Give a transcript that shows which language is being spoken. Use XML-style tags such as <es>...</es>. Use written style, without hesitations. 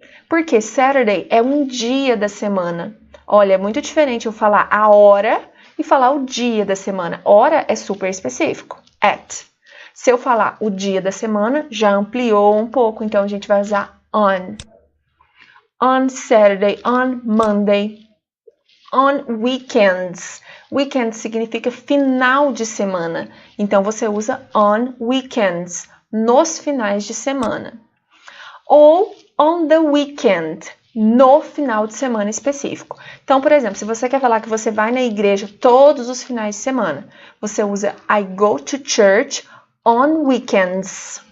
<pt>Porque Saturday é um dia da semana. Olha, é muito diferente eu falar a hora e falar o dia da semana. Hora é super específico. At. Se eu falar o dia da semana, já ampliou um pouco, então a gente vai usar on.</pt> <en>On Saturday, on Monday, on weekends.</en> <pt>Weekend significa final de semana. Então, você usa</pt> <en>on weekends,</en> <pt>nos finais de semana. Ou</pt> <en>on the weekend,</en> <pt>no final de semana específico. Então, por exemplo, se você quer falar que você vai na igreja todos os finais de semana, você usa</pt> <en>I go to church on weekends.</en>